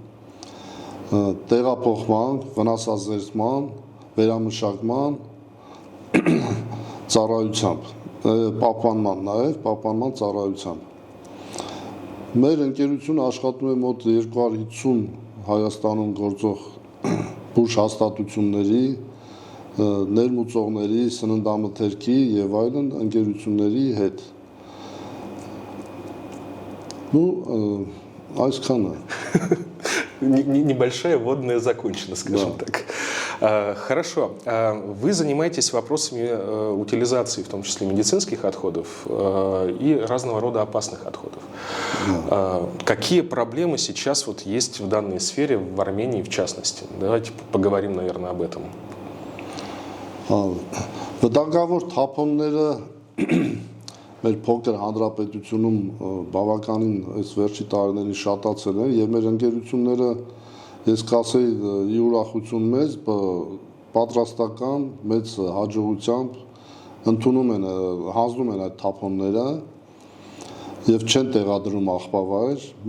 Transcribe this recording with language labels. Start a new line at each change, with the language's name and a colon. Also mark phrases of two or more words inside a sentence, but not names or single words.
Armenian: տեղափոխման, վնասազերծման, վերամշակման ծառայությամբ, պահպանման նաև, պահպանման ծառայությամբ։ Մեր ընկերությունը աշխատում է մոտ 250 Հայաստանում գործող բուժ հաստատությունների ներմուծողների, սննդամթերքի եւ այլն ընկերությունների հետ։ Այսքանը։
Russian: Небольшая вводная закончена, скажем так. Хорошо. Вы занимаетесь вопросами утилизации, в том числе медицинских отходов и разного рода опасных отходов. Какие проблемы сейчас вот есть в данной сфере в Армении в частности? Давайте поговорим, наверное, об этом.
Armenian: Վտանգավոր թափոնները մեր փոքր հանրապետությունում բավականին այս վերջի տարիներին շատացել են եւ մեր ընկերությունները ես կասեի ի ուրախություն մեծ պատրաստական մեծ հաջողությամբ ընդունում են հանձնում են այդ թափոնները եւ չեն տեղադրում աղբավայր